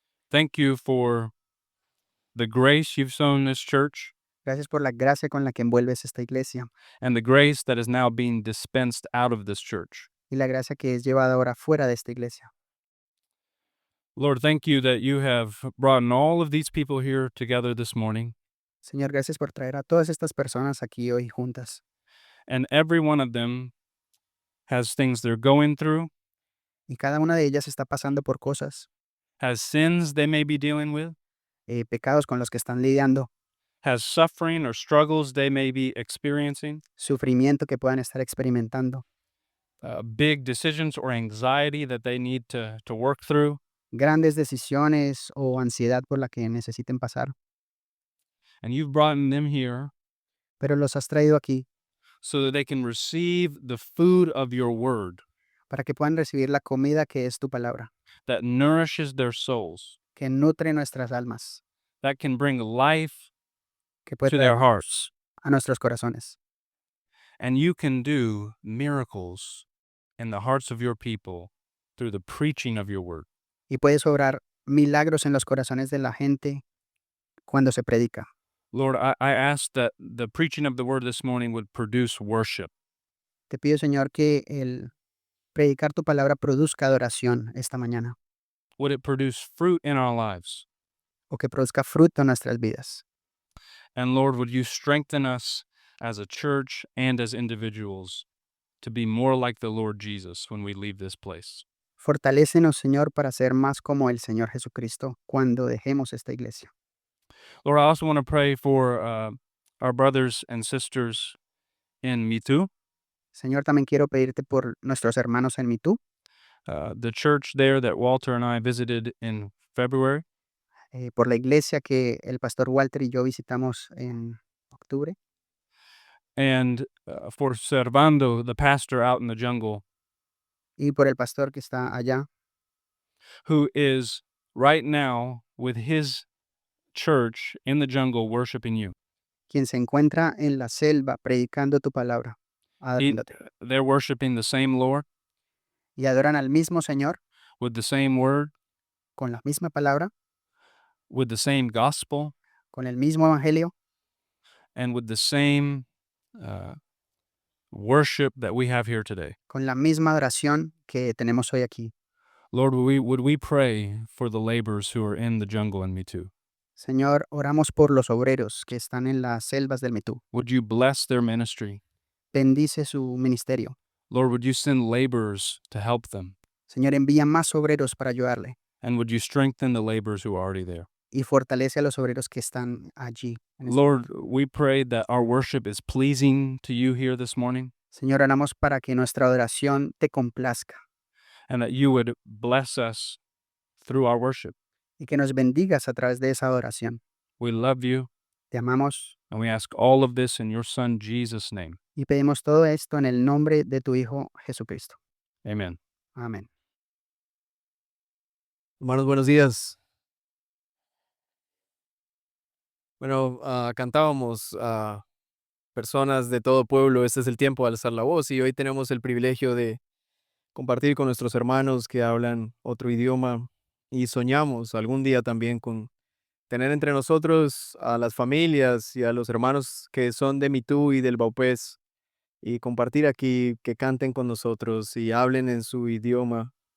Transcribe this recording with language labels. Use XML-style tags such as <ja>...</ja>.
<en>Thank you for the grace you've shown this church</en> <es>Gracias por la gracia con la que envuelves esta iglesia</es> <en>and the grace that is now being dispensed out of this church.</en> <es>y la gracia que es llevada ahora fuera de esta iglesia.</es> <en>Lord, thank you that you have brought all of these people here together this morning,</en> <es>Señor, gracias por traer a todas estas personas aquí hoy juntas.</es> <en>and every one of them has things they're going through,</en> <es>Y cada una de ellas está pasando por cosas,</es> <en>has sins they may be dealing with,</en> <es>pecados con los que están lidiando,</es> <en>has suffering or struggles they may be experiencing,</en> <es>sufrimiento que puedan estar experimentando,</es> <en>big decisions or anxiety that they need to work through.</en> <es>grandes decisiones o ansiedad por la que necesiten pasar.</es> <en>And you've brought them here</en> <es>Pero los has traído aquí</es> <en>so that they can receive the food of your word</en> <es>para que puedan recibir la comida que es tu palabra,</es> <en>that nourishes their souls,</en> <es>que nutre nuestras almas,</es> <en>that can bring life</en> <es>que puede</es> <en>to</en> <es>traer</es> <en>their hearts.</en> <es>a nuestros corazones.</es> <en>And you can do miracles in the hearts of your people through the preaching of your word.</en> <es>Y puedes obrar milagros en los corazones de la gente cuando se predica.</es> <en>Lord, I ask that the preaching of the word this morning would produce worship.</en> <es>Te pido, Señor, que el predicar tu palabra produzca adoración esta mañana</es> <en>Would it produce fruit in our lives?</en> <es>o que produzca fruto en nuestras vidas.</es> <en>And Lord, would you strengthen us as a church and as individuals to be more like the Lord Jesus when we leave this place?</en> <es>Fortalécenos, Señor, para ser más como el Señor Jesucristo cuando dejemos esta iglesia.</es> <en>Lord, I also want to pray for our brothers and sisters in Mitu,</en> <es>Señor, también quiero pedirte por nuestros hermanos en Mitú,</es> <en>the church there that Walter and I visited in February,</en> <es>por la iglesia que el pastor Walter y yo visitamos en octubre,</es> <en>and for Servando, the pastor out in the jungle,</en> <es>y por el pastor que está allá,</es> <en>who is right now with his church in the jungle worshiping you.</en> <es>quien se encuentra en la selva predicando tu palabra,</es> <en>He-</en> <es>adorándote.</es> <en>they're worshiping the same Lord</en> <es>Y adoran al mismo Señor</es> <en>with the same word,</en> <es>con la misma palabra,</es> <en>with the same gospel,</en> <es>con el mismo evangelio</es> <en>and with the same uh, worship that we have here today.</en> <es>con la misma adoración que tenemos hoy aquí.</es> <en>Lord, would we pray for the laborers who are in the jungle in Mitu?</en> <es>Señor, oramos por los obreros que están en las selvas del Metú.</es> <en>Would you bless their ministry?</en> <es>Bendice su ministerio.</es> <en>Lord, would you send laborers to help them?</en> <es>Señor, envía más obreros para ayudarle</es> <en>And would you strengthen the laborers who are already there?</en> <es>y fortalece a los obreros que están allí. en este</es> <en>Lord, we pray that our worship is pleasing to you here this morning,</en> <es>Señor, oramos para que nuestra adoración te complazca</es> <en>and that you would bless us through our worship.</en> <es>y que nos bendigas a través de esa adoración.</es> <en>We love you,</en> <es>Te amamos</es> <en>and we ask all of this in your Son, Jesus' name.</en> <es>y pedimos todo esto en el nombre de tu Hijo Jesucristo.</es> <en>Amen.</en> <es>Amén. Hermanos, buenos días. Bueno, cantábamos a personas de todo pueblo, este es el tiempo de alzar la voz y hoy tenemos el privilegio de compartir con nuestros hermanos que hablan otro idioma y soñamos algún día también con tener entre nosotros a las familias y a los hermanos que son de Mitú y del Baupés y compartir aquí, que canten con nosotros y hablen en su idioma.</es>